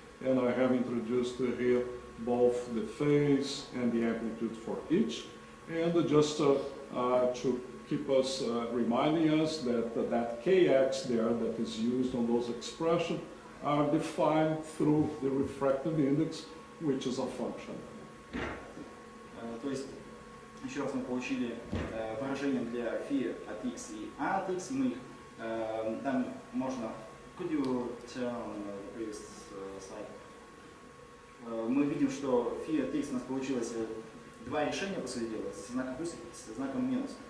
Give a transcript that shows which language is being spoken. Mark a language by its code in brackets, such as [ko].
[en] and I have introduced here both the phase and the amplitude for each. And just to keep us, reminding us that that kx there that is used on those expressions are defined through the refractive index, which is a function. [ru] То есть, еще раз мы получили выражение для φ от x и a от x. Мы там можно... [en] Could you turn the previous slide? [ru] Мы видим, что φ от x у нас получилось два решения, по сути дела, с знаком плюс и с знаком минус.